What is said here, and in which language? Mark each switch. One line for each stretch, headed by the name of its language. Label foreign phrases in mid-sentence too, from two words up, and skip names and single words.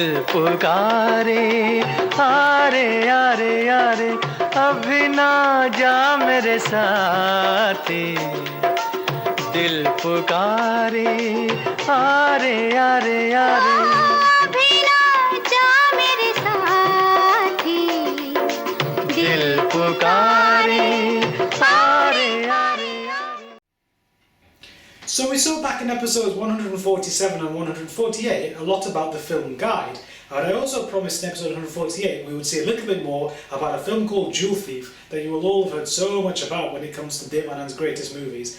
Hindi: पुकारे, आरे आरे आरे अभी ना जा मेरे साथी, दिल पुकारे, आरे आरे आरे अभी ना जा मेरे साथी, दिल पुकारे, आरे आरे।
English: So we saw back in episodes 147 and 148 a lot about the film Guide, and I also promised in episode 148 we would see a little bit more about a film called Jewel Thief that you will all have heard so much about when it comes to Dev Anand's greatest movies.